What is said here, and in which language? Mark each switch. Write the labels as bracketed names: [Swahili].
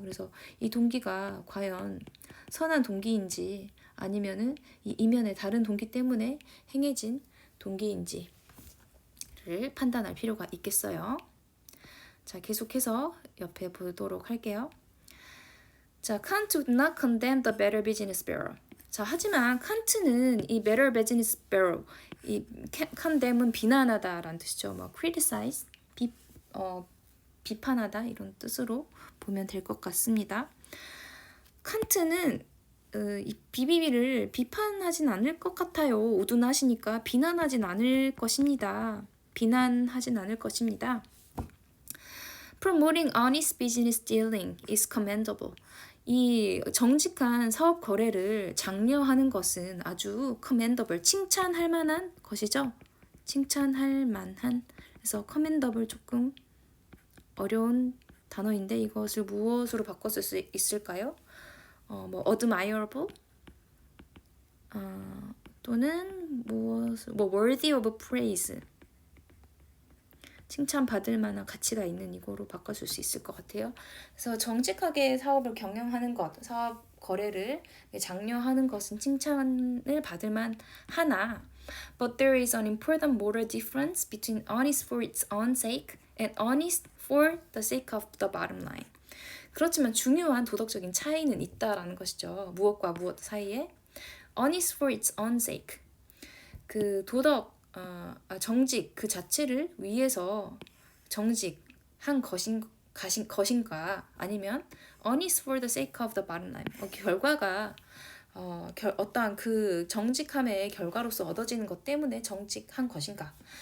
[Korean] 그래서 이 동기가 과연 선한 동기인지 아니면은 이 이면의 다른 동기 때문에 행해진 동기인지를 판단할 필요가 있겠어요. 자, 계속해서 옆에 보도록 할게요. [English] 자, Kant would not condemn the Better Business Bureau. [Korean] 자, 하지만 칸트는 이 Better Business Bureau, 이 condemn은 비난하다라는 뜻이죠. 뭐 criticize, 비판하다 이런 뜻으로 보면 될 것 같습니다. 칸트는 이 BBB를 비판하진 않을 것 같아요. 우둔하시니까 비난하진 않을 것입니다. 비난하진 않을 것입니다. [English] Promoting honest business dealing is commendable. [Korean] 이 정직한 사업 거래를 장려하는 것은 아주 commendable, 칭찬할 만한 것이죠. 칭찬할 만한. 그래서 commendable 조금 어려운 단어인데 이것을 무엇으로 바꿨을 수 있을까요? [English] 뭐 admirable 또는 뭐 worthy of praise. [Korean] 칭찬받을 만한 가치가 있는 이거로 바꿔줄 수 있을 것 같아요. 그래서 정직하게 사업을 경영하는 것, 사업 거래를 장려하는 것은 칭찬을 받을 만하나 [English] But there is an important moral difference between honest for its own sake and honest for the sake of the bottom line. [Korean] 그렇지만 중요한 도덕적인 차이는 있다라는 것이죠. 무엇과 무엇 사이에 [English] honest for its own sake. [Korean] 그 정직 그 자체를 위해서 정직한 것인가 아니면 [English] honest for the sake of the bottom line. [Korean] 결과가 어떠한 그 정직함의 결과로서 얻어지는 것 때문에 정직한 것인가.